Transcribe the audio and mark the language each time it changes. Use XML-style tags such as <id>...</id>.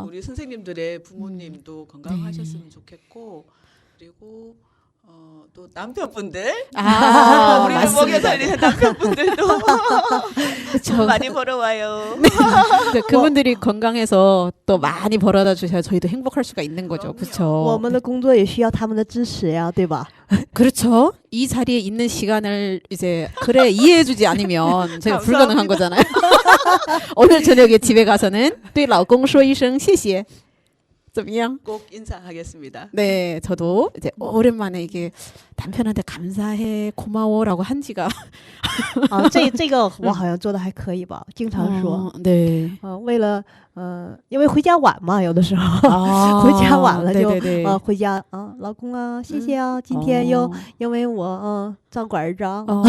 <ko>우리 선생님들의 부모님도 건강하셨으면 좋겠고, 그리고 또 남편분들, 아, 우리를 먹여 맞습니다. 살리는 남편분들도 그쵸. 많이 벌어와요. 네, 그분들이 건강해서 또 많이 벌어다 주셔야 저희도 행복할 수가 있는 거죠.</ko> <zh>我</zh> <ko>그렇죠.</ko> <zh>们的工作也需要他们的支持呀，对吧？</zh> <ko>그렇죠. 이 자리에 있는 시간을 이제 그래 이해해주지 않으면 저희가 불가능한 거잖아요. 오늘 저녁에 집에 가서는</ko> <zh>对老公说一声谢谢。怎么样?</zh> <ko>꼭 인사하겠습니다. 네, 저도 이제 오랜만에 이게 남편한테 감사해 고마워라고 한 지가</ko> <zh>啊，这个我好像做的还可以吧，经常说。</zh> <ko>네.</ko> <zh>为了因为回家晚嘛，有的时候</zh> <ko>아,</ko> <zh>回家晚了就</zh> <ko>네네네.</ko> <zh>回家老公啊，谢谢啊，今天又因为我照顾儿子啊。</zh>